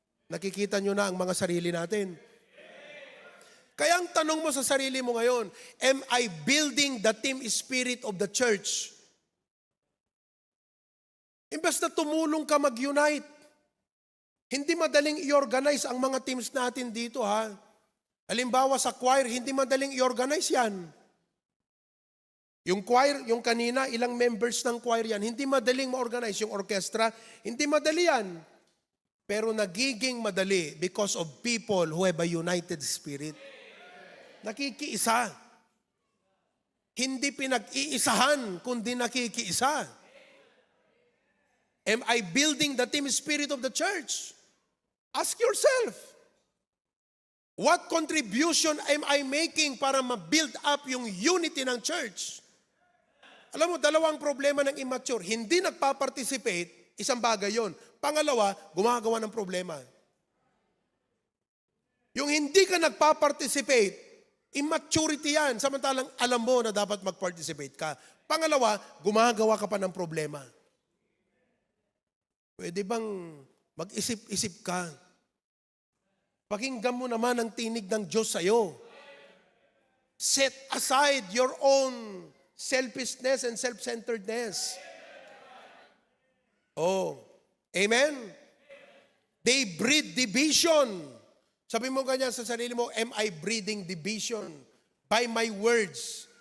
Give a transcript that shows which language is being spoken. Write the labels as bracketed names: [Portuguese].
[Filipino] Nakikita nyo na ang mga sarili natin. Kaya ang tanong mo sa sarili mo ngayon, [English] am I building the team spirit of the church? [Filipino] Imbes na tumulong ka mag-unite. Hindi madaling i-organize ang mga teams natin dito ha. Halimbawa sa choir, hindi madaling i-organize yan. Yung choir, yung kanina, ilang members ng choir yan, hindi madaling ma-organize. Yung orchestra, hindi madali yan. Pero nagiging madali [English] because of people who have a united spirit. [Filipino] Nakikiisa. Hindi pinag-iisahan, kundi nakikiisa. [English] Am I building the team spirit of the church? Ask yourself. What contribution am I making [Filipino] para ma-build up yung unity ng church? Alam mo, dalawang problema ng immature. Hindi nagpa-participate, isang bagay yon. Pangalawa, gumagawa ng problema. Yung hindi ka nagpa-participate, immaturity yan. Samantalang alam mo na dapat mag-participate ka. Pangalawa, gumagawa ka pa ng problema. Pwede bang mag-isip-isip ka? Pakinggan mo naman ang tinig ng Diyos sa'yo. [English] Set aside your own selfishness and self-centeredness. Oh, amen? They breed division. [Filipino] Sabi mo ganyan sa sarili mo, [English] am I breeding division? By my words,